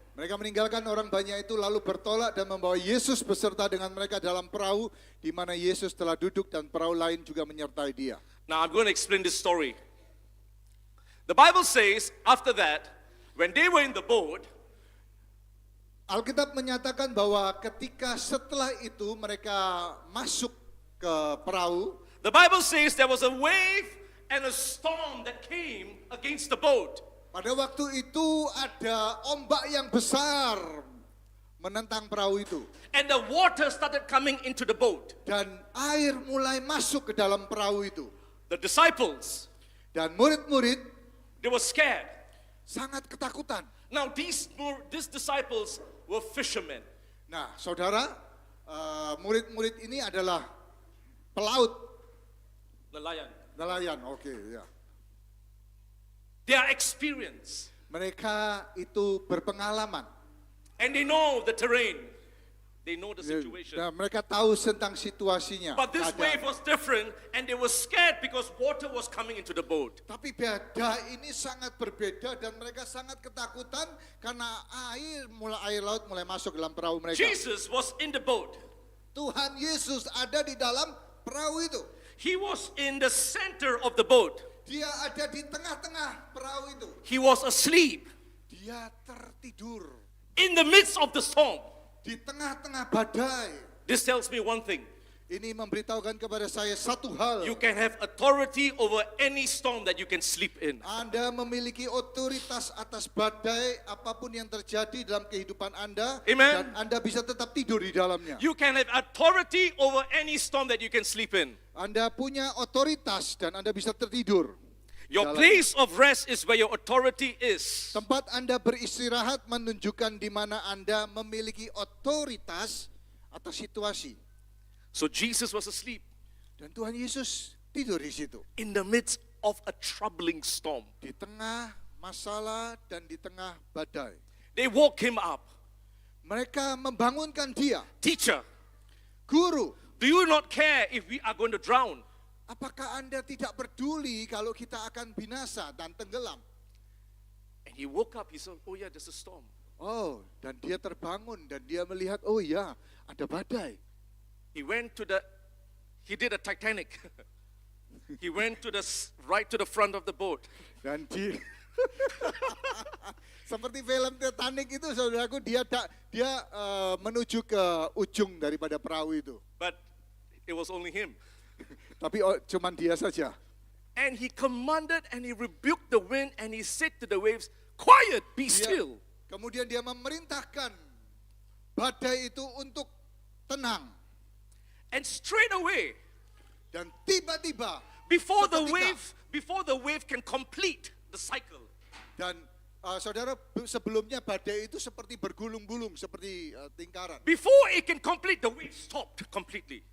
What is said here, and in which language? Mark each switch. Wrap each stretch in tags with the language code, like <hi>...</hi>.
<id>mereka meninggalkan orang banyak itu lalu bertolak dan membawa Yesus beserta dengan mereka dalam perahu di mana Yesus telah duduk dan perahu lain juga menyertai dia.</id> <en>Now I'm going to explain this story. The Bible says, after that, when they were in the boat,</en> <id>Alkitab menyatakan bahwa ketika setelah itu mereka masuk ke perahu,</id> <en>the Bible says there was a wave and a storm that came against the boat.</en> <id>pada waktu itu ada ombak yang besar menentang perahu itu.</id> <en>And the water started coming into the boat.</en> <id>Dan air mulai masuk ke dalam perahu itu.</id> <en>The disciples,</en> <id>Dan murid-murid</id> <en>they were scared.</en> <id>sangat ketakutan.</id> <en>Now these disciples were fishermen.</en> <id>Nah, saudara, murid-murid ini adalah pelaut, Nelayan. nelayan. Oke, ya.</id> <en>They are experienced.</en> <id>Mereka itu berpengalaman.</id> <en>And they know the terrain. They know the situation.</en> <id>Nah, mereka tahu tentang situasinya.</id> <en>But this</en> <id>keadaan.</id> <en>wave was different and they were scared because water was coming into the boat.</en> <id>Tapi beda ini sangat berbeda dan mereka sangat ketakutan karena air laut mulai masuk dalam perahu mereka.</id> <en>Jesus was in the boat.</en> <id>Tuhan Yesus ada di dalam perahu itu.</id> <en>He was in the center of the boat.</en> <id>Dia ada di tengah-tengah perahu itu.</id> <en>He was asleep</en> <id>Dia tertidur</id> <en>in the midst of the storm.</en> <id>di tengah-tengah badai.</id> <en>This tells me one thing.</en> <id>Ini memberitahukan kepada saya satu hal.</id> <en>You can have authority over any storm that you can sleep in.</en> <id>Anda memiliki otoritas atas badai apapun yang terjadi dalam kehidupan Anda.</id> <en>Amen.</en> <id>Dan Anda bisa tetap tidur di dalamnya.</id> <en>You can have authority over any storm that you can sleep in.</en> <id>Anda punya otoritas dan Anda bisa tertidur.</id> <en>Your</en> <id>Dalam-</id> <en>place of rest is where your authority is.</en> <id>Tempat Anda beristirahat menunjukkan di mana Anda memiliki otoritas atas situasi.</id> <en>So Jesus was asleep</en> <id>Dan Tuhan Yesus tidur di situ.</id> <en>in the midst of a troubling storm.</en> <id>Di tengah masalah dan di tengah badai.</id> <en>They woke him up.</en> <id>Mereka membangunkan dia.</id> <en>Teacher,</en> <id>Guru,</id> <en>do you not care if we are going to drown?</en> <id>apakah Anda tidak peduli kalau kita akan binasa dan tenggelam?</id> <en>And he woke up. He said, oh yeah, there's a storm.</en> <id>Oh, dan dia terbangun dan dia melihat, oh ya, ada badai.</id> <en>He did a Titanic. He went right to the front of the boat.</en> <id>Dan seperti film Titanic itu, saudaraku, dia menuju ke ujung daripada perahu itu.</id> <en>But it was only him.</en> <id>Tapi cuman dia saja.</id> <en>And he commanded and he rebuked the wind and he said to the waves, quiet, be still.</en> <id>Kemudian dia memerintahkan badai itu untuk tenang.</id> <en>And straight away,</en> <id>Dan tiba-tiba</id> <en>before the</en> <id>seketika,</id> <en>wave can complete the cycle,</en> <id>dan saudara, sebelumnya badai itu seperti bergulung-gulung, seperti lingkaran.</id> <en>before it can complete, the wave stopped completely.</en>